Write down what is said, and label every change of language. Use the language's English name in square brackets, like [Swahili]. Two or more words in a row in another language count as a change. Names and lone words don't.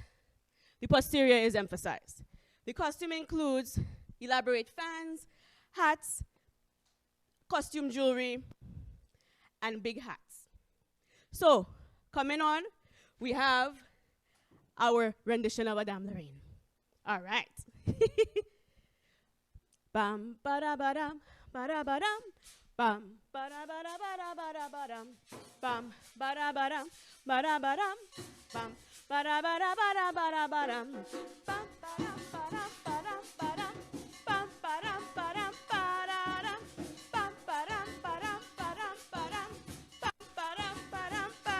[English] The posterior is emphasized. The costume includes elaborate fans, hats, costume jewelry, and big hats. So, coming on, we have our rendition of a Dame Lorraine. All right. Bam ba ba dam ba dam bam ba ba dam bam ba dam ba dam bam ba dam bam ba dam ba dam bam ba dam ba dam bam ba dam ba dam bam ba dam ba dam bam ba dam ba dam